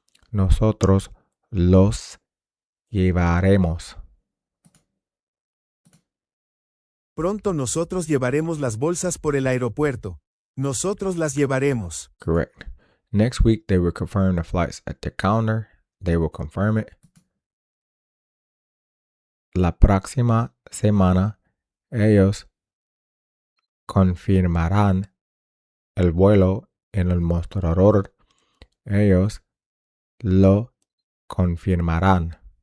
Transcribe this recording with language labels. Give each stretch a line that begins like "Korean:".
Spanish: Nosotros los llevaremos. Pronto nosotros llevaremos las bolsas por el aeropuerto. Nosotros las llevaremos.
English: Correct. Next week, they will confirm the flights at the counter. They will confirm it.
Spanish: La próxima semana, ellos confirmarán el vuelo en el mostrador. Ellos lo confirmarán.